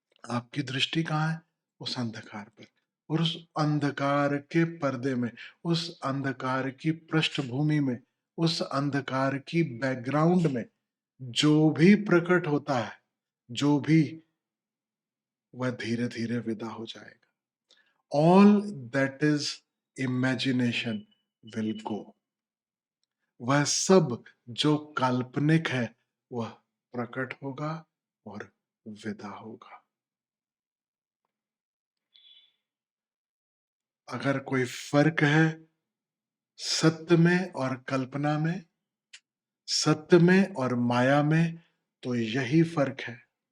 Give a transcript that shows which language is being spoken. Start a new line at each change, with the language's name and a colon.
Hindi: आपकी दृष्टि कहाँ है? उस अंधकार पर। और उस अंधकार के पर्दे में, उस अंधकार की पृष्ठभूमि में, उस अंधकार की बैकग्राउंड में जो भी प्रकट होता है, जो भी, वह धीरे-धीरे विदा हो जाएगा।
English: All that is imagination will go.
Hindi: वह सब जो काल्पनिक है, वह प्रकट होगा और विदा होगा। अगर कोई फर्क है सत्य में और कल्पना में, सत्य में और माया में, तो यही फर्क है।